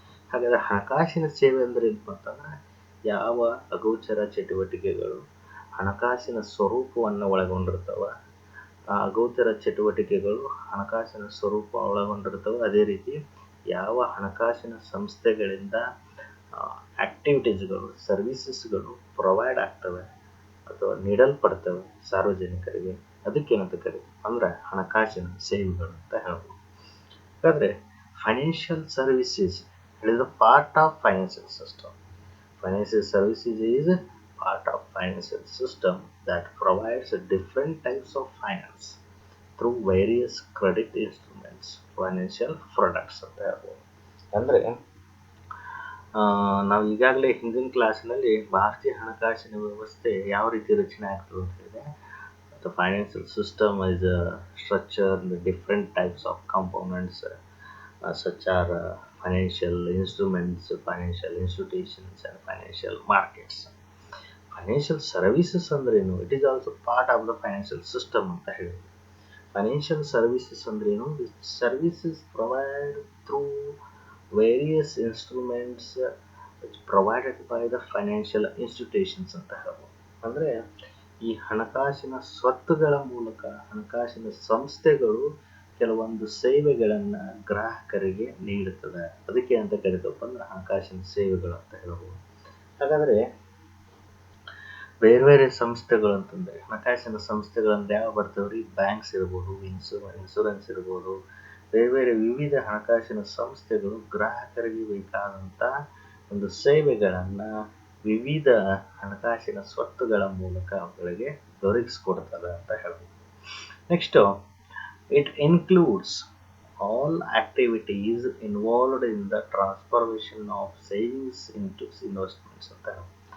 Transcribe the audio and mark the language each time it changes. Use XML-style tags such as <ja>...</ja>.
<kn>ಹಾಗಾದರೆ ಹಣಕಾಸಿನ ಸೇವೆ ಅಂದರೆ ಏನಪ್ಪ ಅಂತಂದ್ರೆ ಯಾವ ಅಗೋಚರ ಚಟುವಟಿಕೆಗಳು ಹಣಕಾಸಿನ ಸ್ವರೂಪವನ್ನು ಒಳಗೊಂಡಿರ್ತವೆ, ಆ ಅಗೋಚರ ಚಟುವಟಿಕೆಗಳು ಹಣಕಾಸಿನ ಸ್ವರೂಪ ಒಳಗೊಂಡಿರ್ತವೆ. ಅದೇ ರೀತಿ ಯಾವ ಹಣಕಾಸಿನ ಸಂಸ್ಥೆಗಳಿಂದ ಆಕ್ಟಿವಿಟೀಸ್ಗಳು, ಸರ್ವಿಸಸ್ಗಳು ಪ್ರೊವೈಡ್ ಆಗ್ತವೆ ಅಥವಾ ನೀಡಲ್ಪಡ್ತವೆ ಸಾರ್ವಜನಿಕರಿಗೆ, ಅದಕ್ಕೇನಂತ ಕರೀತೀವಿ ಅಂದ್ರೆ ಹಣಕಾಸಿನ ಸೇವೆಗಳು ಅಂತ ಹೇಳ್ಬೋದು.</kn> <en>ಹಾಗಾದರೆ financial services is a part of financial system. Financial services is a part of financial system that provides different types of finance through various credit instruments, financial products</en> <kn>ಅಂತ ಹೇಳ್ಬೋದು. ಅಂದರೆ ನಾವು ಈಗಾಗಲೇ ಹಿಂದಿನ ಕ್ಲಾಸಿನಲ್ಲಿ ಭಾರತೀಯ ಹಣಕಾಸಿನ ವ್ಯವಸ್ಥೆ ಯಾವ ರೀತಿ ರಚನೆ ಆಗ್ತದೆ ಅಂತ ಹೇಳಿದೆ.</kn> <en>The financial system is structured in different types of components such are financial instruments, financial institutions and financial markets.</en> <kn>Financial services ಅಂದ್ರೇನು?</kn> <en>it is also part of the financial system</en> <kn>ಅಂತ ಹೇಳಿ.</kn> <en>Financial services ಅಂದ್ರೇನು? Services provide through various instruments provided by the financial institutions</en> <kn>ಅಂತ ಹೇಳ್ಬೋದು. ಅಂದರೆ ಈ ಹಣಕಾಸಿನ ಸ್ವತ್ತುಗಳ ಮೂಲಕ ಹಣಕಾಸಿನ ಸಂಸ್ಥೆಗಳು ಕೆಲವೊಂದು ಸೇವೆಗಳನ್ನು ಗ್ರಾಹಕರಿಗೆ ನೀಡುತ್ತದೆ. ಅದಕ್ಕೆ ಅಂತ ಕರಿತಪ್ಪ ಅಂದ್ರೆ ಹಣಕಾಸಿನ ಸೇವೆಗಳು ಅಂತ ಹೇಳ್ಬೋದು. ಹಾಗಾದರೆ ಬೇರೆ ಬೇರೆ ಸಂಸ್ಥೆಗಳು ಅಂತಂದರೆ ಹಣಕಾಸಿನ ಸಂಸ್ಥೆಗಳಂದ್ರೆ ಯಾವ ಬರ್ತಾವ್ರಿ? ಬ್ಯಾಂಕ್ಸ್ ಇರ್ಬೋದು, ಇನ್ಶೂರೆನ್ಸ್ ಇರ್ಬೋದು, ಬೇರೆ ಬೇರೆ ವಿವಿಧ ಹಣಕಾಸಿನ ಸಂಸ್ಥೆಗಳು ಗ್ರಾಹಕರಿಗೆ ಬೇಕಾದಂಥ ಒಂದು ಸೇವೆಗಳನ್ನು ವಿವಿಧ ಹಣಕಾಸಿನ ಸ್ವತ್ತುಗಳ ಮೂಲಕ ಅವುಗಳಿಗೆ ದೊರಕಿಸ್ಕೊಡ್ತದೆ ಅಂತ ಹೇಳ್ಬೋದು.</kn> <en>next, it includes all activities involved in the transformation of savings into investments</en> <kn>ಅಂತ ಹೇಳ್ಬೋದು.</kn>